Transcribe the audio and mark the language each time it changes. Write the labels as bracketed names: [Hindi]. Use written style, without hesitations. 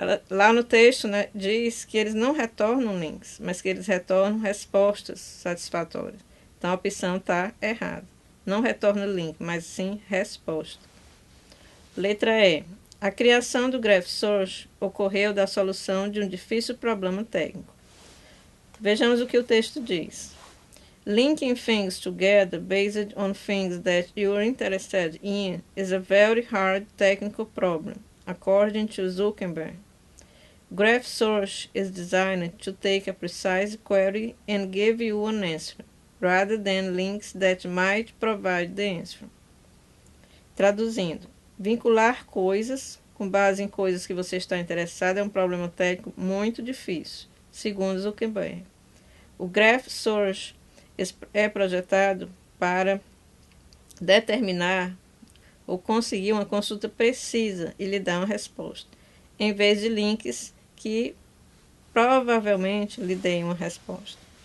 [Portuguese] Lá no texto, né, diz que eles não retornam links, mas que eles retornam respostas satisfatórias. Então a opção está errada. Não retorna link, mas sim resposta. Letra E. A criação do Graph Source ocorreu da solução de um difícil problema técnico. Vejamos o que o texto diz. [English] Linking things together based on things that you are interested in is a very hard technical problem, according to Zuckerberg. Graph Source is designed to take a precise query and give you an answer, rather than links that might provide the answer. [Portuguese] Traduzindo, vincular coisas com base em coisas que você está interessado é um problema técnico muito difícil, segundo Zuckerberg. O Graph Source é projetado para determinar ou conseguir uma consulta precisa e lhe dar uma resposta, em vez de links que provavelmente lhe deem uma resposta.